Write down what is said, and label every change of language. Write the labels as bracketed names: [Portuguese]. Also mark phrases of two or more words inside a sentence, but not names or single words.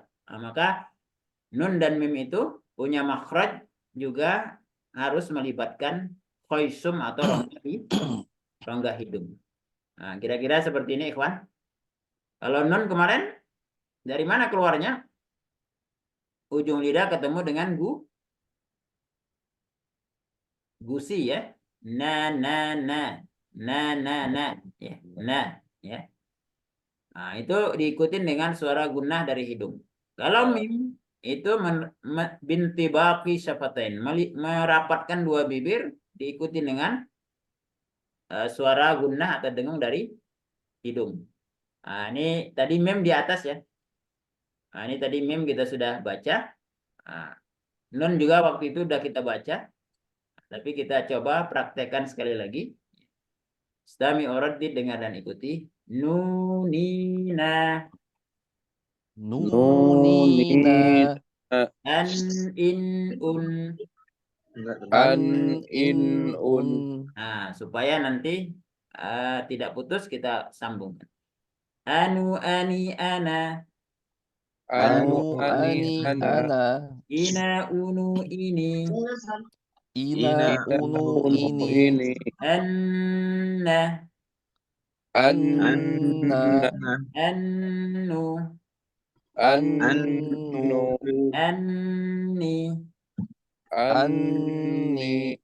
[Indonesian] Nah, maka nun dan mim itu punya makhraj juga harus melibatkan khoisum atau rongga hidung. Nah, kira-kira seperti ini, Ikhwan. Kalau nun kemarin, dari mana keluarnya? Ujung lidah ketemu dengan gusi ya. Na, na, na. Na, na, na. Ya, na. Ya. Nah, itu diikutin dengan suara gunnah dari hidung. Kalau mim, itu [Arabic] بانطباق الشفتين. [Indonesian] Merapatkan dua bibir, diikuti dengan suara gunnah atau dengung dari hidung. Nah, ini tadi mem di atas ya. Nah, ini tadi mem kita sudah baca. Nah, nun juga waktu itu sudah kita baca. Tapi kita coba praktekkan sekali lagi. [Arabic] استمع وردد, [Indonesian] dengar dan ikuti. [Arabic] Nunina. نونينا أن إن أن. أن إن أن [Indonesian] Nah, supaya nanti tidak putus kita sambung. [Arabic] أنو أني أنا. أنو أني أنا إنا أنو إني. إنا أنو إني ini Anna. أنا Annu. أنو Anni. أني